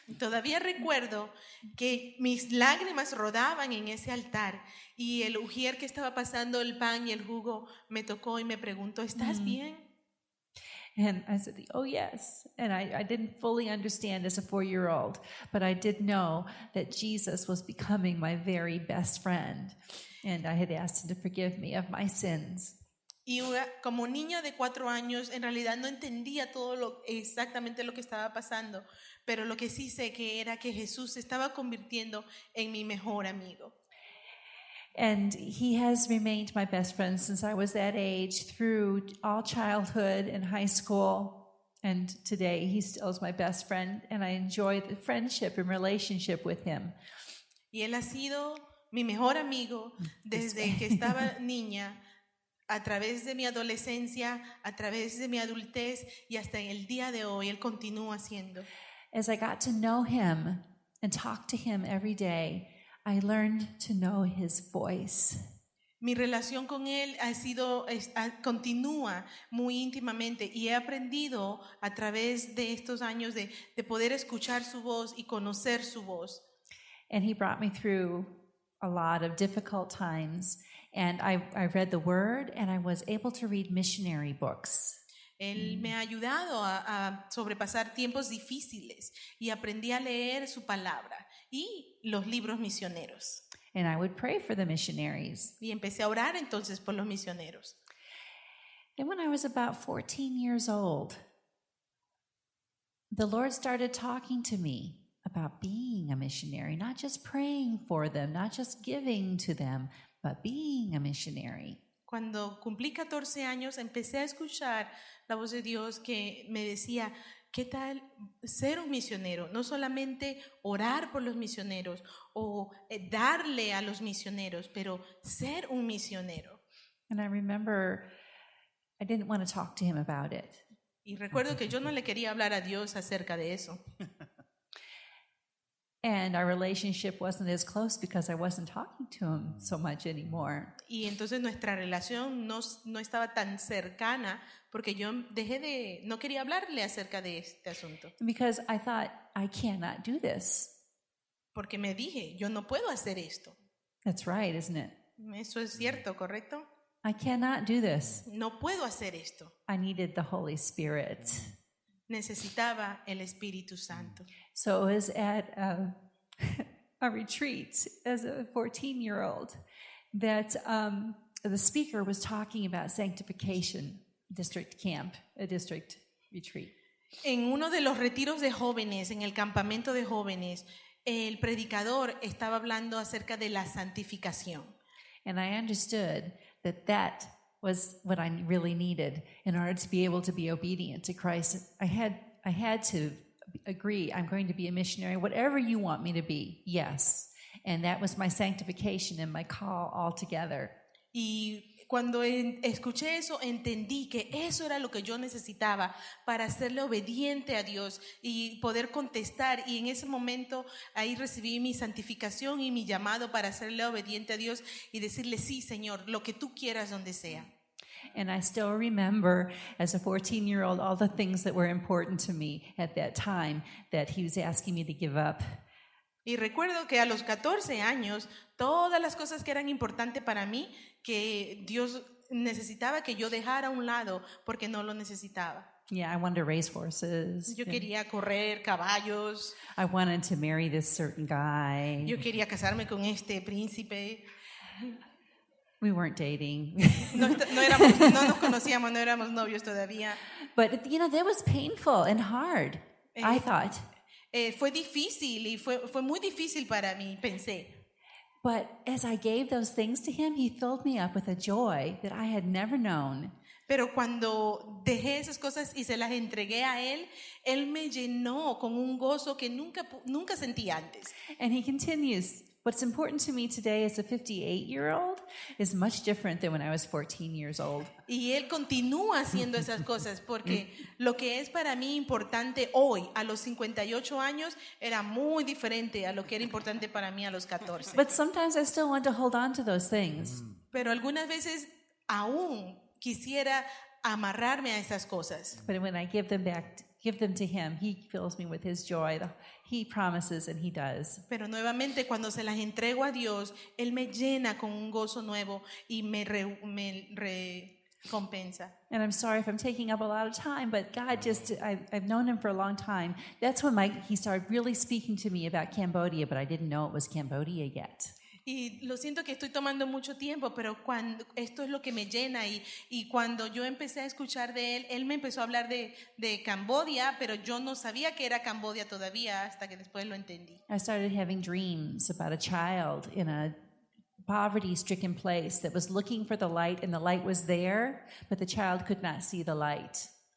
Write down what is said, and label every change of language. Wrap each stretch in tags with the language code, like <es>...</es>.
<es>Todavía recuerdo que mis lágrimas rodaban en ese altar y el ujier que estaba pasando el pan y el jugo me tocó y me preguntó, ¿estás bien?</es> <en>And I said, "Oh, yes." And I didn't fully understand as a 4-year-old, but I did know that Jesus was becoming my very best friend. And I had asked him to forgive me of my sins.</en> <es>Y como niña de 4 años, en realidad no entendía exactamente lo que estaba pasando, pero lo que sí sé que era que Jesús se estaba convirtiendo en mi mejor amigo.</es> <en>And he has remained my best friend since I was that age through all childhood and high school. And today he still is my best friend, and I enjoy the friendship and relationship with him.</en> <es>Y él ha sido mi mejor amigo desde que estaba niña, a través de mi adolescencia, a través de mi adultez y hasta en el día de hoy él continúa siendo.</es> <en>As I got to know him and talk to him every day, I learned to know his voice.</en> <es>Mi relación con él continúa muy íntimamente y he aprendido a través de estos años de poder escuchar su voz y conocer su voz.</es> <en>And he brought me through a lot of difficult times. And I read the word, and I was able to read missionary books.</en> <es>Él me ha ayudado a sobrepasar tiempos difíciles y aprendí a leer su palabra y los libros misioneros.</es> <en>And I would pray for the missionaries.</en> <es>Y empecé a orar entonces por los misioneros.</es> <en>Then when I was about 14 years old, the Lord started talking to me about being a missionary, not just praying for them, not just giving to them, but being a missionary.</en> <es>Cuando cumplí 14 años, empecé a escuchar la voz de Dios que me decía, ¿qué tal ser un misionero? No solamente orar por los misioneros o darle a los misioneros, pero ser un misionero.</es> <en>And I remember I didn't want to talk to him about it.</en> <es>Y recuerdo que yo no le quería hablar a Dios acerca de eso.</es> <en>And our relationship wasn't as close because I wasn't talking to him so much anymore.</en> <es>Y entonces nuestra relación no estaba tan cercana porque yo no quería hablarle acerca de este asunto.</es> <en>Because I thought, I cannot do this.</en> <es>Porque me dije, yo no puedo hacer esto.</es> <en>That's right, isn't it?</en> <es>Eso es cierto, ¿correcto?</es> <en>I cannot do this.</en> <es>No puedo hacer esto.</es> <en>I needed the Holy Spirit.</en> <es>Necesitaba el Espíritu Santo.</es> <en>So it was at a retreat as a 14-year-old that the speaker was talking about sanctification, district camp, a district retreat.</en> <es>En uno de los retiros de jóvenes, en el campamento de jóvenes, el predicador estaba hablando acerca de la santificación.</es> <en>And I understood that was what I really needed in order to be able to be obedient to Christ. I had to agree, I'm going to be a missionary, whatever you want me to be, yes. And that was my sanctification and my call all together.</en> <es>Y cuando escuché eso, entendí que eso era lo que yo necesitaba para hacerle obediente a Dios y poder contestar. Y en ese momento ahí recibí mi santificación y mi llamado para hacerle obediente a Dios y decirle, sí, Señor, lo que tú quieras donde sea.</es> <en>And I still remember as a 14-year-old all the things that were important to me at that time that he was asking me to give up.</en> <es>Y recuerdo que a los 14 años, todas las cosas que eran importantes para mí, que Dios necesitaba que yo dejara a un lado porque no lo necesitaba.</es> <en>Yeah, I wanted to race horses.</en> <es>Yo quería correr caballos.</es> <en>I wanted to marry this certain guy.</en> <es>Yo quería casarme con este príncipe.</es> <en>We weren't dating.</en> <es>No nos conocíamos, no éramos novios todavía.</es> <en>But, that was painful and hard, I thought.</en> <es>Fue difícil y fue muy difícil para mí, pensé.</es> <en>But as I gave those things to him, he filled me up with a joy that I had never known.</en> <es>Pero cuando dejé esas cosas y se las entregué a él me llenó con un gozo que nunca sentí antes.</es> <en>And he continues, what's important to me today as a 58-year-old is much different than when I was 14 years old.</en> <es>Y él continúa haciendo esas cosas porque lo que es para mí importante hoy, a los 58 años, era muy diferente a lo que era importante para mí a los 14.</es> <en>But sometimes I still want to hold on to those things.</en> <es>Pero algunas veces aún quisiera amarrarme a esas cosas.</es> <en>But when I give them to him, he fills me with his joy. He promises and he does.</en> <es>Pero nuevamente cuando se las entrego a Dios, Él me llena con un gozo nuevo y me recompensa.</es> <en>And I'm sorry if I'm taking up a lot of time, but God I've known him for a long time. That's when he started really speaking to me about Cambodia, but I didn't know it was Cambodia yet.</en> <es>Y lo siento que estoy tomando mucho tiempo, pero esto es lo que me llena y cuando yo empecé a escuchar de él me empezó a hablar de Camboya, pero yo no sabía que era Camboya todavía hasta que después lo entendí.</es> <en>I started having dreams about a child in a poverty-stricken place that was looking for the light, and the light was there, but the child could not see the light.</en>